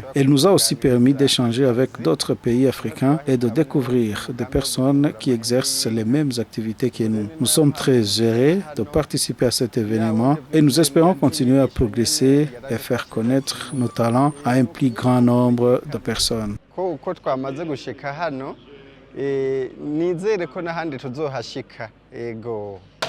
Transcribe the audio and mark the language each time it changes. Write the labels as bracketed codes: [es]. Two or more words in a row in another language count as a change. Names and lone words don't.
[fr] Elle nous a aussi permis d'échanger avec d'autres pays africains et de découvrir des personnes qui exercent les mêmes activités que nous. Nous sommes très heureux de participer à cet événement et nous espérons continuer à progresser et faire connaître nos talents à un plus grand nombre de personnes. [rn] Uko twamaze gushika hano, nizere ko n'ahandi tuzohashika. Ego.